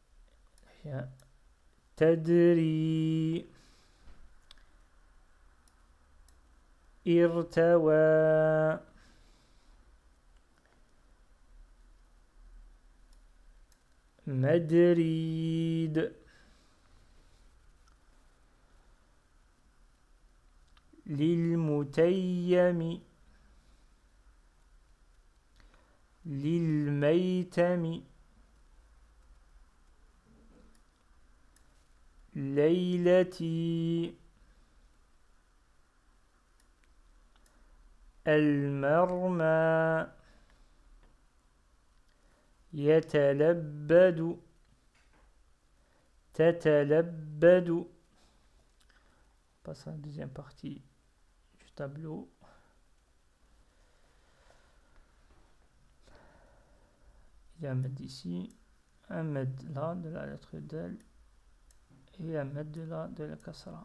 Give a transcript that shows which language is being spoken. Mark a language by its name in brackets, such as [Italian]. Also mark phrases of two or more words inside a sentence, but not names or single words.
[Arabic] Tadri. Irtawa. Madrid. للمتيم. للميتم. ليلتي المرمى يتلبد تتلبد. [French] On passe à la deuxième partie du tableau. Il y a un med ici, un med là de la lettre del et un med de la kasra.